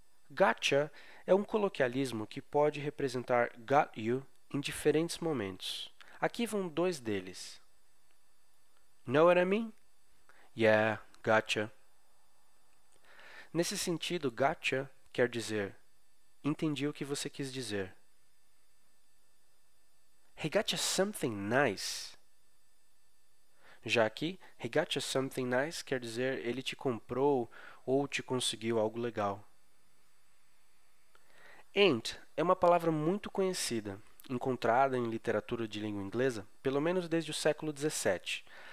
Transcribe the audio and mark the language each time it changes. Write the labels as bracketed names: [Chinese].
[Portuguese] Gotcha é um coloquialismo que pode representar got you em diferentes momentos. Aqui vão dois deles. [English] Know what I mean? Yeah, gotcha. [Portuguese] Nesse sentido, gotcha quer dizer entendi o que você quis dizer. [English] He got you something nice. [Portuguese] Já aqui, [English] he got you something nice [Portuguese] quer dizer ele te comprou ou te conseguiu algo legal. Ain't é uma palavra muito conhecida, encontrada em literatura de língua inglesa, pelo menos desde o século XVII.